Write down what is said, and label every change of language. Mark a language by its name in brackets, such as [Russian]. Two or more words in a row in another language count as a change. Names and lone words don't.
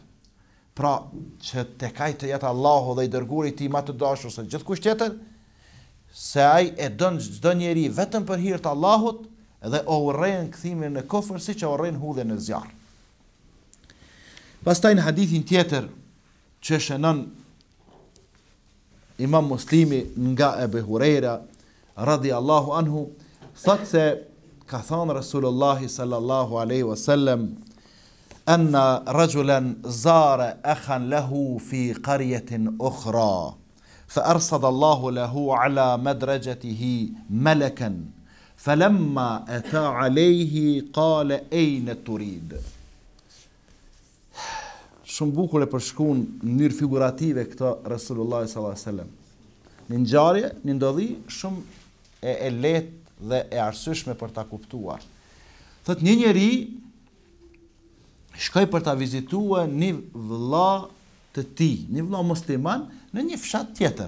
[Albanian] Pra, që tek ai të jetë Allahu dhe i dërguari i tij më të dashur se gjithkusht tjetër, se ai e don çdo njeri vetëm për hir të Allahut, dhe o urren kthimin në kufër siç e urren hudhjen në zjarr. Pastaj në hadithin tjetër që shënon Imam Muslimi nga Ebu [Arabic] Hurajra رضي الله عنه, [Albanian] thot se ka thënë [Arabic] Rasulullah صلى الله عليه وسلم، أن رجلا زار أخا له في قرية أخرى، فأرصد الله له على مدرجته ملكا, فلما أتى عليه قال أين تريد. [Albanian] Shumë bukur e përshkruan në mënyrë figurative këto Rasulullah [Arabic] صلى الله عليه وسلم. [Albanian] Në ngjarje, në ndodhi shumë e lehtë dhe e arsyeshme për ta kuptuar. Thot një njeri shkoi për ta vizituar një vëlla të tij, një vëlla musliman në një fshat tjetër.